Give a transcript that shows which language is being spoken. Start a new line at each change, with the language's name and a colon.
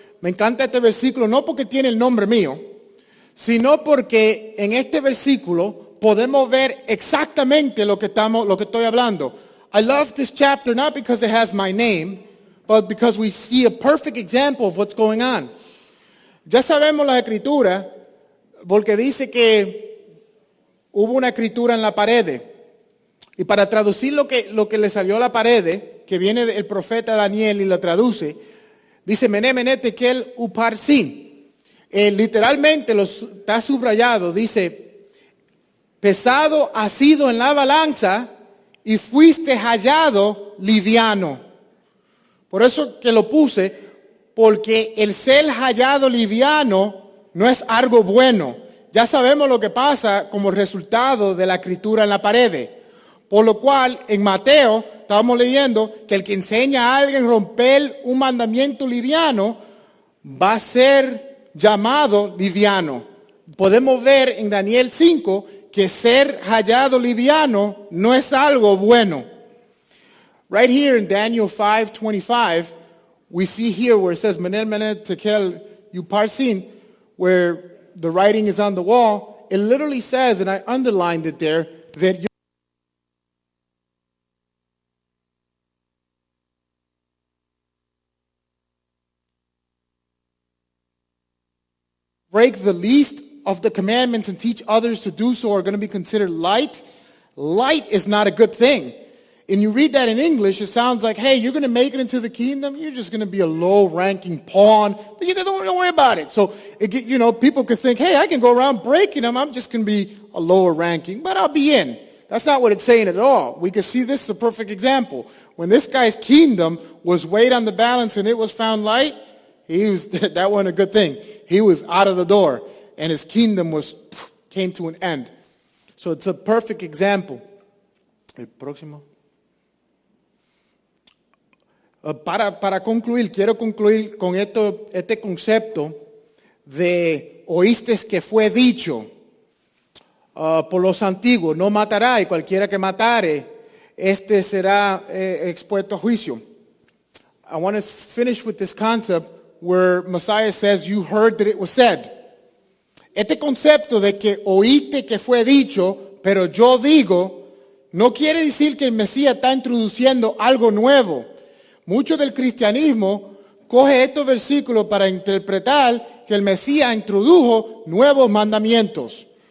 Spanish: Me encanta este versículo, no porque tiene el nombre mío, sino porque en este versículo podemos ver exactamente lo que estoy hablando.
English: I love this chapter not because it has my name, but because we see a perfect example of what's going on.
Spanish: Ya sabemos la escritura porque dice que hubo una escritura en la pared. Y para traducir lo que le salió a la pared, que viene del profeta Daniel y lo traduce, dice Mené, Mené, Tekel, Uparsin. Literalmente está subrayado, dice, pesado has sido en la balanza y fuiste hallado liviano. Por eso que lo puse, porque el ser hallado liviano no es algo bueno. Ya sabemos lo que pasa como resultado de la escritura en la pared. Por lo cual, en Mateo, estábamos leyendo que el que enseña a alguien a romper un mandamiento liviano va a ser llamado liviano. Podemos ver en Daniel 5 que ser hallado liviano no es algo bueno.
English: Right here in Daniel 5:25, we see here where it says, Menel, Menel, Tekel, Uparsin, where the writing is on the wall. It literally says, and I underlined it there, that break the least of the commandments and teach others to do so are going to be considered light. Light is not a good thing. And you read that in English, it sounds like, hey, you're going to make it into the kingdom. You're just going to be a low-ranking pawn. But you don't worry about it. So, people could think, hey, I can go around breaking them. I'm just going to be a lower ranking, but I'll be in. That's not what it's saying at all. We can see this is a perfect example. When this guy's kingdom was weighed on the balance and it was found light, that wasn't a good thing. He was out of the door, and his kingdom came to an end. So it's a perfect example.
Spanish: El próximo. Para concluir, quiero concluir con este concepto de oíste que fue dicho por los antiguos, no matará y cualquiera que matare, este será expuesto a juicio.
English: I want to finish with this concept where Messiah says, you heard that it was said.
Spanish: Este concepto de que oíste que fue dicho, pero yo digo, no quiere decir que el Mesías está introduciendo algo nuevo. Mucho del cristianismo coge estos versículos para interpretar que el Mesías introdujo nuevos mandamientos.